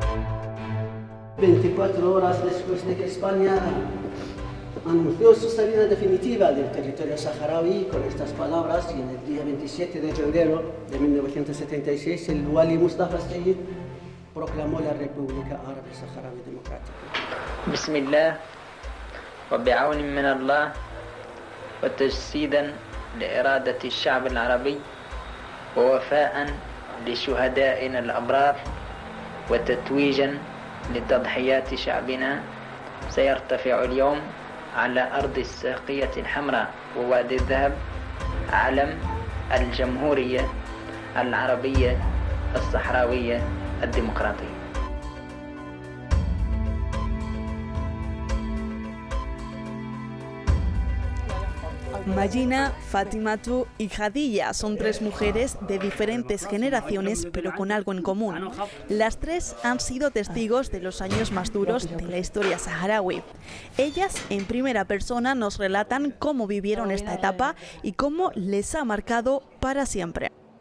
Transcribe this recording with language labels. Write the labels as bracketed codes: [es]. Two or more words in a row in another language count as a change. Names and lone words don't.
[es] 24 horas después de que España anunció su salida definitiva del territorio saharaui con estas palabras, y en el día 27 de febrero de 1976 el Wali Mustafa Sayyid proclamó la República Árabe Saharaui Democrática. [ar] بسم الله وبعون من الله وتجسيدا لإرادة الشعب العربي ووفاء لشهدائنا الأبرار وتتويجا لتضحيات شعبنا سيرتفع اليوم على أرض الساقية الحمراء ووادي الذهب علم الجمهورية العربية الصحراوية الديمقراطية. [es] Mayina, Fatimatu y Hadilla son 3 mujeres de diferentes generaciones, pero con algo en común. Las 3 han sido testigos de los años más duros de la historia saharaui. Ellas, en primera persona, nos relatan cómo vivieron esta etapa y cómo les ha marcado para siempre.